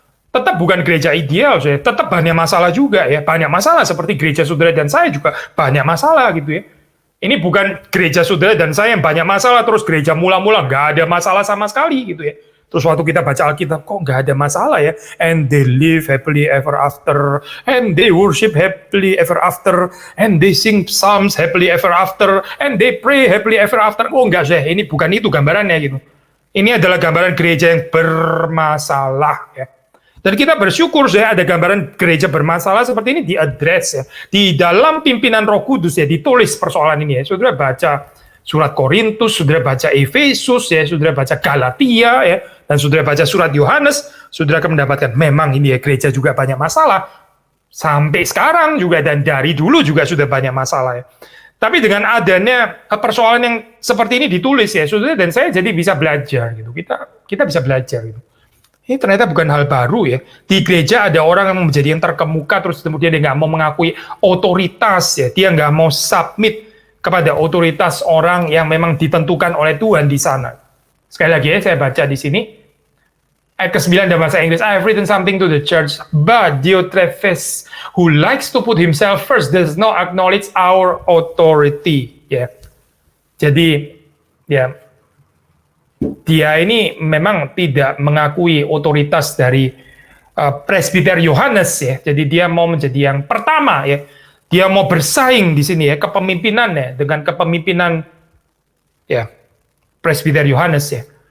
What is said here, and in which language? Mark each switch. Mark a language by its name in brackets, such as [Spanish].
[Indonesian] Tetap bukan gereja ideal, saya tetap banyak masalah juga ya, banyak masalah seperti gereja saudara dan saya juga banyak masalah gitu ya. Ini bukan gereja saudara dan saya yang banyak masalah, terus gereja mula-mula nggak ada masalah sama sekali gitu ya. Terus waktu kita baca Alkitab, kok nggak ada masalah ya? [English] And they live happily ever after, and they worship happily ever after, and they sing psalms happily ever after, and they pray happily ever after. [Indonesian] Oh enggak sih, ini bukan itu gambarannya gitu. Ini adalah gambaran gereja yang bermasalah ya. Dan kita bersyukur saya ada gambaran gereja bermasalah seperti ini diadres ya. Di dalam pimpinan Roh Kudus ya ditulis persoalan ini ya. Saudara baca surat Korintus, saudara baca Efesus ya, saudara baca Galatia ya, dan saudara baca surat Yohanes, saudara akan mendapatkan memang ini ya gereja juga banyak masalah. Sampai sekarang juga dan dari dulu juga sudah banyak masalah ya. Tapi dengan adanya persoalan yang seperti ini ditulis ya, saudara dan saya jadi bisa belajar gitu. Kita bisa belajar gitu. Ini ternyata bukan hal baru ya. Di gereja ada orang yang menjadi yang terkemuka, terus kemudian dia nggak mau mengakui otoritas ya. Dia nggak mau submit kepada otoritas orang yang memang ditentukan oleh Tuhan di sana. Sekali lagi ya, saya baca di sini. Ayat ke-9 dalam bahasa Inggris, [English] I have written something to the church, but Diotrephes, who likes to put himself first, does not acknowledge our authority. [Indonesian] Ya. Jadi, ya, dia ini memang tidak mengakui otoritas dari Presbiter Yohanes ya. Jadi dia mau menjadi yang pertama ya. Dia mau bersaing di sini ya kepemimpinannya dengan kepemimpinan ya Presbiter Yohanes ya.